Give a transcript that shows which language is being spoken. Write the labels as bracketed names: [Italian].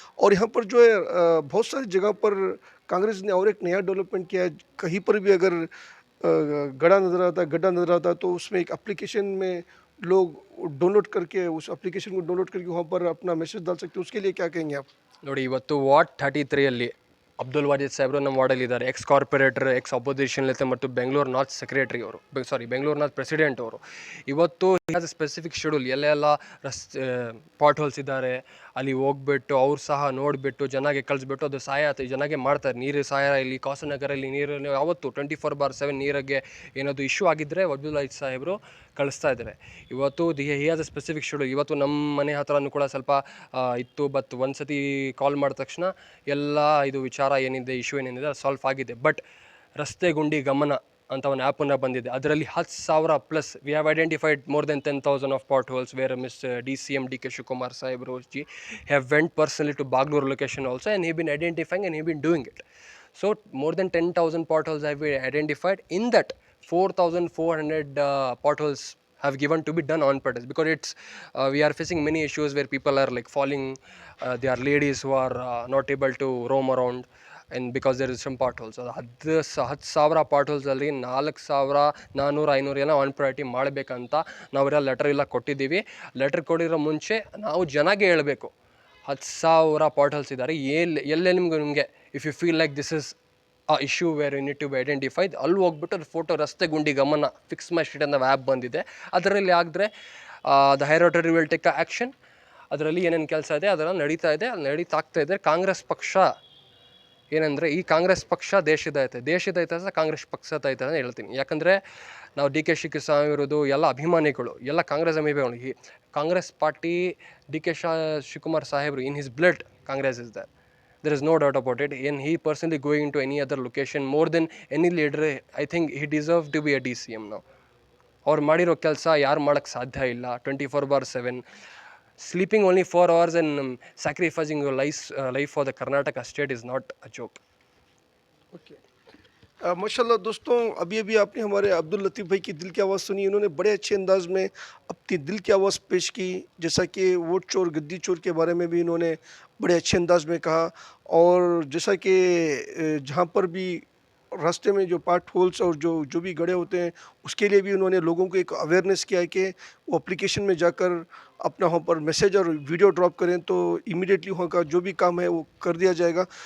[Hindi] और यहाँ पर जो है बहुत सारी जगह पर कांग्रेस ने और एक नया डेवलपमेंट किया है। कहीं पर भी अगर गड्ढा नज़र आता है, तो उसमें एक एप्लीकेशन में लोग डाउनलोड करके, उस एप्लीकेशन को डाउनलोड करके वहाँ पर अपना मैसेज डाल सकते हैं। उसके लिए क्या कहेंगे आप? [Kannada] ನೋಡಿ, ಇವತ್ತು ವಾಟ್ 33 ಅಲ್ಲಿ ಅಬ್ದುಲ್ ವಾಜಿದ್ ಸಾಹೇಬ್ರು ನಮ್ಮ ವಾರ್ಡಲ್ಲಿ ಇದ್ದಾರೆ, ಎಕ್ಸ್ ಕಾರ್ಪೊರೇಟರ್, ಎಕ್ಸ್ ಅಪೋಸಿಷನ್ ನೇತೆ ಮತ್ತು ಬೆಂಗಳೂರು ನಾರ್ತ್ ಸೆಕ್ರೆಟರಿ ಅವರು, ಬೆಂಗಳೂರು ನಾರ್ತ್ ಪ್ರೆಸಿಡೆಂಟ್ ಅವರು. ಇವತ್ತು ಸ್ಪೆಸಿಫಿಕ್ ಶೆಡ್ಯೂಲ್ ಎಲ್ಲೆಲ್ಲ ರಸ್ತೆ ಪಾಟ್ ಹೋಲ್ಸ್ ಇದ್ದಾರೆ ಅಲ್ಲಿ ಹೋಗ್ಬಿಟ್ಟು ಅವ್ರು ಸಹ ನೋಡಿಬಿಟ್ಟು ಜನಗೆ ಕಳಿಸ್ಬಿಟ್ಟು ಅದು ಸಹಾಯ ಜನಗೆ ಮಾಡ್ತಾರೆ. ನೀರು ಸಹಾಯ ಇಲ್ಲಿ ಕಾಸನಗರಲ್ಲಿ ನೀರು ಯಾವತ್ತು 24/7 ನೀರಿಗೆ ಏನಾದರೂ ಇಶ್ಯೂ ಆಗಿದ್ದರೆ ಅಬ್ದುಲ್ ವಾಜಿದ್ ಸಾಹೇಬರು ಕಳಿಸ್ತಾ ಇದ್ದಾರೆ. ಇವತ್ತು [English] He has a specific schedule. [Kannada] ಇವತ್ತು ನಮ್ಮ ಮನೆ ಹತ್ರನೂ ಕೂಡ ಸ್ವಲ್ಪ ಇತ್ತು, ಬಟ್ ಒಂದು ಸತಿ ಕಾಲ್ ಮಾಡಿದ ತಕ್ಷಣ ಎಲ್ಲ ಇದು ವಿಚಾರ ಏನಿದೆ, ಇಶ್ಯೂ ಏನೇನಿದೆ ಅದು ಸಾಲ್ವ್ ಆಗಿದೆ. ಬಟ್ ರಸ್ತೆ ಗುಂಡಿ ಗಮನ ಅಂತ ಒಂದು ಆ್ಯಪನ್ನು ಬಂದಿದೆ, ಅದರಲ್ಲಿ 10,000 plus [English] We have identified more than 10,000 of potholes where mister DCM DK Shivakumar ಸಾಹೇಬ್ರು ji have went personally to Bangalore location also and he been identifying and he been doing it. So more than 10,000 potholes have been identified. In that 4,400 potholes have given to be done on purpose, because it's we are facing many issues where people are like falling, they are ladies who are not able to roam around and because there is some potholes. So 10,000 potholes [Kannada] ಅಲ್ಲಿ 4,400-500 ಎಲ್ಲ on priority ಮಾಡಬೇಕಂತ ನಾವೆಲ್ಲ letter ಎಲ್ಲ ಕೊಟ್ಟಿದ್ದೀವಿ. Letter ಕೊಡಿರೋ ಮುಂಚೆ ನಾವು ಜನಗೆ ಹೇಳಬೇಕು 10,000 ಪಾಟ್ಹೋಲ್ಸ್ ಇದ್ದಾರೆ, ಎಲ್ಲೇ ನಿಮಗೆ [English] if you feel like this is a issue where you need to be identified, [Kannada] ಅಲ್ಲಿ ಹೋಗ್ಬಿಟ್ಟು ಅದು ಫೋಟೋ ರಸ್ತೆ ಗುಂಡಿ ಗಮನ ಫಿಕ್ಸ್ ಮೈ ಸ್ಟ್ರೀಟ್ ಅನ್ನೋ ಆ್ಯಪ್ ಬಂದಿದೆ, ಅದರಲ್ಲಿ ಆಗಿದ್ರೆ [English] The higher authority will take action. [Kannada] ಅದರಲ್ಲಿ ಏನೇನು ಕೆಲಸ ಇದೆ ಅದೆಲ್ಲ ನಡೀತಾಗ್ತಾ ಇದೆ. ಕಾಂಗ್ರೆಸ್ ಪಕ್ಷ ಏನಂದರೆ, ಈ ಕಾಂಗ್ರೆಸ್ ಪಕ್ಷ ದೇಶದ ಇತಿಹಾಸ ಕಾಂಗ್ರೆಸ್ ಪಕ್ಷದ ಇತಿಹಾಸ ಹೇಳ್ತೀನಿ. ಯಾಕಂದರೆ ನಾವು DK ಶಿವಕುಮಾರ್ ಇರೋದು ಎಲ್ಲ ಅಭಿಮಾನಿಗಳು, ಎಲ್ಲ ಕಾಂಗ್ರೆಸ್ ಅಭಿಮಾನಿಗಳು. ಈ ಕಾಂಗ್ರೆಸ್ ಪಾರ್ಟಿ DK ಶಿವಕುಮಾರ್ ಸಾಹೇಬರು [English] In his blood Congress is there is no doubt about it. And he personally going to any other location more than any leader, I think he deserves to be a DCM now. [Kannada] ಅವ್ರು ಮಾಡಿರೋ ಕೆಲಸ ಯಾರು ಮಾಡೋಕ್ಕೆ ಸಾಧ್ಯ ಇಲ್ಲ. [English] 24/7 sleeping only 4 hours and sacrificing your life for the Karnataka state is not a joke. [Hindi] Okay, माशाल्लाह दोस्तों, अभी अभी आपने हमारे अब्दुल लतीफ़ भाई की दिल की आवाज़ सुनी. इन्होंने बड़े अच्छे अंदाज में अपनी दिल की आवाज़ पेश की, जैसा कि वोट चोर गद्दी चोर के बारे में भी इन्होंने बड़े अच्छे अंदाज में कहा. और जैसा कि जहाँ पर भी रास्ते में जो पार्ट होल्स और जो भी गड्ढे होते हैं, उसके लिए भी उन्होंने लोगों को एक अवेयरनेस किया है कि वो एप्लीकेशन में जाकर अपना वहाँ पर मैसेज और वीडियो ड्रॉप करें तो इमीडिएटली वहाँ का जो भी काम है वो कर दिया जाएगा.